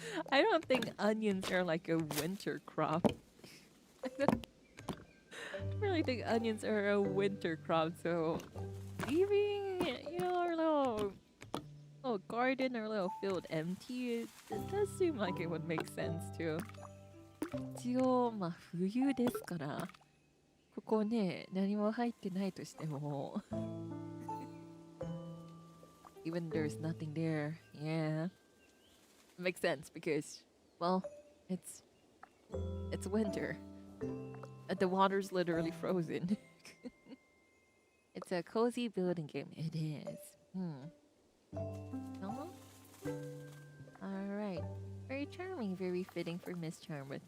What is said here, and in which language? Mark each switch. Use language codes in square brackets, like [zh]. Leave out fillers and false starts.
[en] I don't think onions are like a winter crop. I don't really think onions are a winter crop, so leaving, you know, our little garden or little field empty, it does seem like it would make sense too. [ja] 一応、まあ冬ですから、ここね、何も入ってないとしても [en] even there's nothing there, yeah. It makes sense because, well, it's winter. The water's literally frozen. It's a cozy building game. It is. Alright. Very charming, very fitting for Miss Charmwood.